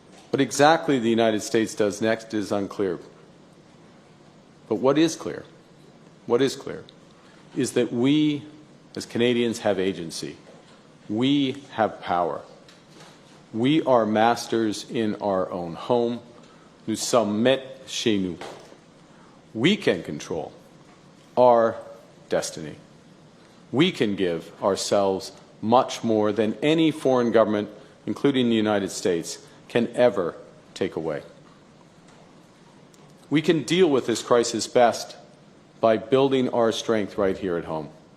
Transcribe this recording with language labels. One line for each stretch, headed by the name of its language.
English: What exactly the United States does next is unclear. But what is clear is that we, as Canadians, have agency. We have power. We are masters in our own home.
French: Nous sommes maîtres chez nous. We can control our destiny.
English: we can give ourselves much more than any foreign government, including the United States, can ever take away. We can deal with this crisis best by building our strength right here at home.